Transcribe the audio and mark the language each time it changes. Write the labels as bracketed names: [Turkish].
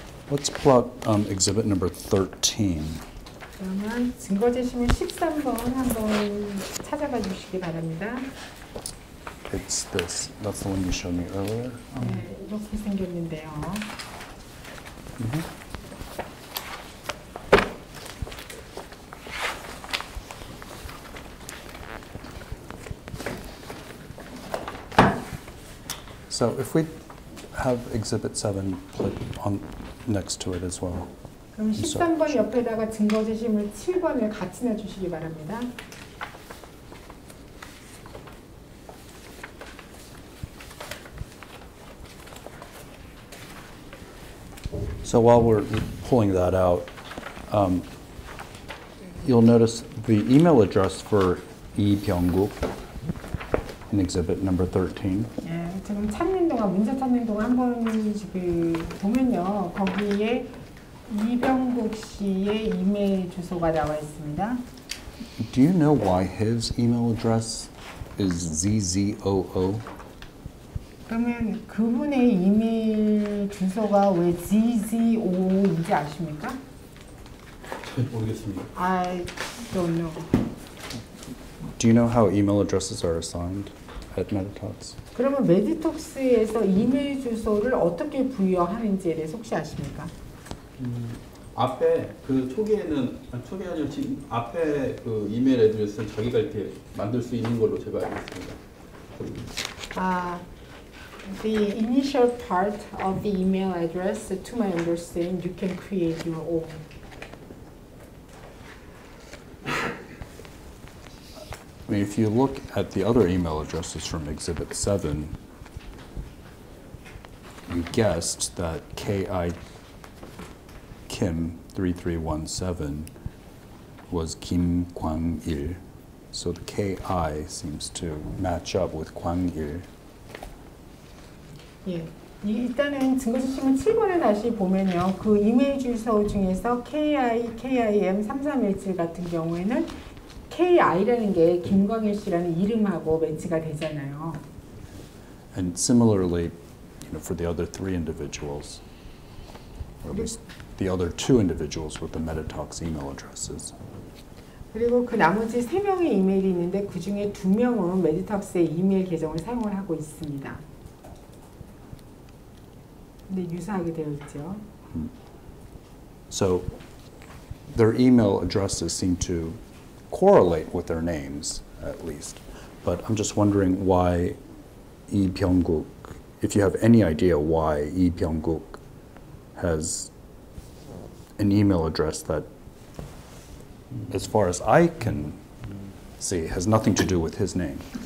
[English] Let's pull out exhibit number 13. [Korean] 그러면 증거 제시물 13번 한번 찾아봐 주시기 바랍니다. [English] It's this. That's the one you showed me earlier. [Korean] 네, 이렇게 생겼는데요. [English] So if we have exhibit 7 put on next to it as well. [Korean] 그럼 13번 옆에다가 증거 제시물 7번을 같이 놔주시기 바랍니다. [English] So while we're pulling that out, you'll notice the email address for Lee Byung-guk in exhibit number 13. [Korean] 예, 지금 찾는 동안 문자 찾는 동안 한번 지금 보면요, 거기에 이병국 씨의 이메일 주소가 나와 있습니다. [English] Do you know why his email address is ZZOO? [Korean] 그러면 그분의 이메일 주소가 왜 ZZO인지 아십니까? 잘 모르겠습니다. [English] I don't know. Do you know how email addresses are assigned at BOTOX? [Korean] 그러면 메디톡스에서 이메일 주소를 어떻게 부여하는지에 대해서 혹시 아십니까? 앞에 그 초기에는 초기 아니라 지금 앞에 그 이메일 애드레스는 자기가 이렇게 만들 수 있는 걸로 제가 알고 있습니다. [English] The initial part of the email address, to my understanding, you can create your own. I mean, if you look at the other email addresses from Exhibit 7, you guessed that K.I. Kim 3317 was Kim Kwang-il. So the K.I. seems to match up with Kwang-il. [Korean] 예. 일단은 증거지침은 7번에 다시 보면요. 그 이메일 주소 중에서 KIM 3317 같은 경우에는 KI라는 게 김광일 씨라는 이름하고 매치가 되잖아요. [English] And similarly, for the other three individuals, or at least the other two individuals with the BOTOX email addresses. [Korean] 그리고 그 나머지 3명의 이메일이 있는데 그 중에 2명은 메디톡스의 이메일 계정을 사용을 하고 있습니다. 근데 유사하게 되어 있죠. [English] So their email addresses seem to correlate with their names, at least. But I'm just wondering why Lee Byung-guk, if you have any idea why Lee Byung-guk has an email address that, as far as I can see, has nothing to do with his name.